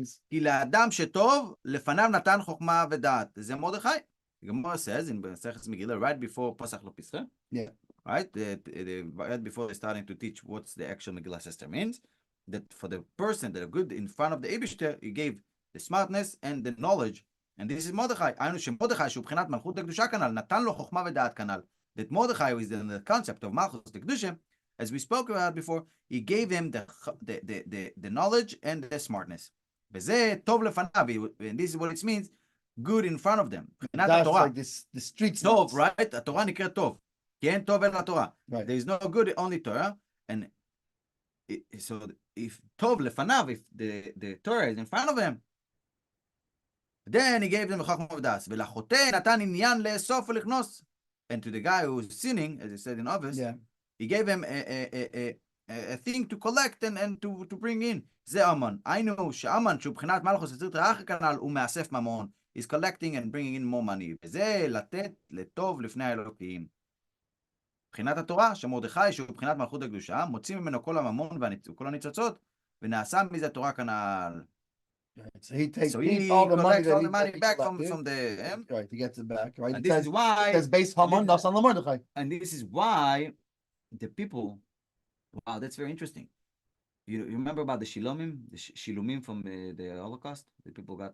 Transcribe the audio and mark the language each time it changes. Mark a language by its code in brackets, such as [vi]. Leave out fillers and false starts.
[he] כי לאדם שטוב, לפניו נתן חוכמה ודעת. זה מרדכי. [en] The Gemara says in Masechet Megillah, right before Pasach Lo Yeah. Right? Right before they're starting to teach what's the actual Megillah Esther means. that for the person that are good in front of the Eibishter, he gave the smartness and the knowledge. And this is Mordechai. [he] היינו שמרדכי שהוא בחינת מלכות הקדושה כנ"ל, נתן לו חוכמה ודעת כנ"ל. [en] That Mordechai is in the concept of Malchus the Kedusha, as we spoke about before, he gave him the knowledge and the smartness. [he] וזה טוב לפניו, [en] and this is what it means, good in front of them. That's like this, the streets. [he] טוב, right? התורה נקראת טוב. כי אין טוב אלא התורה. [en] Right. There is no good, only Torah. And so if [he] טוב לפניו, [en] if the Torah is in front of him, then he gave them [he] חוכמה ודעת. ולחוטא נתן עניין לאסוף ולכנוס. [en] And to the guy who was sinning, as he said in Ovis, he gave him a thing to collect and to bring in. [he] זה אמן. היינו שאמן, שהוא בחינת מלכוס יציר תרח כנ"ל, הוא מאסף ממון. [en] He's collecting and bringing in more money. [he] וזה לתת לטוב לפני האלוקים. בחינת התורה, שמרדכי, שהוא בחינת מלכות הקדושה, מוציא ממנו כל הממון וכל הניצוצות, ונעשה מזה תורה כנ"ל. [en] So he takes So he all the money, collects all the money back from the right, he gets it back, right? And It this says, is why it says base Haman, that's on the Mordechai. and this is why the people, wow, that's very interesting. You remember about the Shilomim, the Shilumim from the Holocaust? The people got